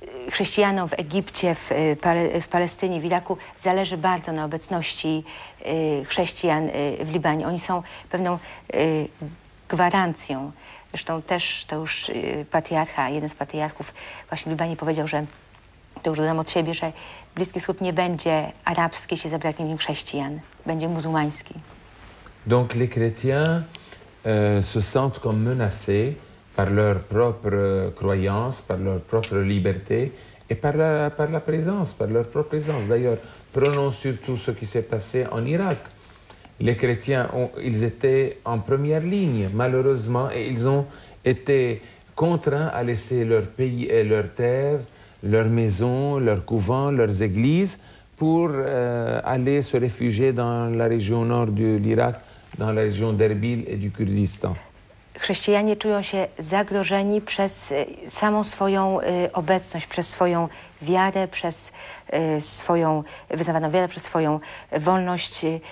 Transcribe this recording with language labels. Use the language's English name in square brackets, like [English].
[Polish] Chrześcijanom w Egipcie, w Palestynie, w Iraku zależy bardzo na obecności chrześcijan w Libanie. Oni są pewną gwarancją. Zresztą też to już patriarcha, jeden z patriarchów właśnie w Libanie powiedział, że to już dodam od siebie, że Bliski Wschód nie będzie arabski, jeśli zabraknie w nim chrześcijan. Będzie muzułmański. [French] Donc les chrétiens se sentent comme menacés par leur propre croyance, par leur propre liberté et par la présence, par leur propre présence. D'ailleurs, prenons surtout ce qui s'est passé en Irak. Les chrétiens, ils étaient en première ligne, malheureusement, et ils ont été contraints à laisser leur pays et leurs terres, leurs maisons, leurs couvents, leurs églises, pour aller se réfugier dans la région nord de l'Irak, dans la région d'Erbil et du Kurdistan. [Polish] Chrześcijanie czują się zagrożeni przez samą swoją obecność, przez swoją wiarę, przez swoją wyznawaną wiarę, przez swoją wolność.